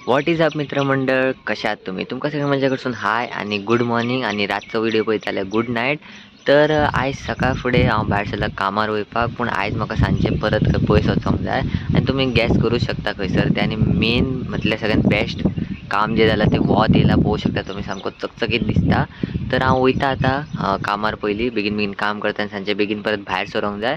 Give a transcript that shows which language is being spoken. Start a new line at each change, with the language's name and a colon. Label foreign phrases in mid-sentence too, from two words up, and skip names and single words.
English: what is up
Marathi: मित्रमंडळ, कशा आहात तुम्ही?
Konkani: तुमका सगळं माझ्याकडसून हाय आणि
English: good morning
Konkani: आणि रातचा व्हिडिओ पळयताले
English: good night.
Konkani: तर आयज सकाळ फुडें हांव भायर सरला कामार वयपाक, पूण आयज म्हाका सांजचे परत खंय पयस वचोंक जाय आनी तुमी गॅस करूं शकता खंयसर तें. आनी मेन म्हटल्यार सगळ्यात बेस्ट काम जें जालां तें वोत येयला पळोवंक शकता तुमी, सामको चकचकीत दिसता. तर हांव वयता आतां कामार पयलीं बेगीन बेगीन काम करता आनी सांजचे बेगीन परत भायर सरोंक जाय.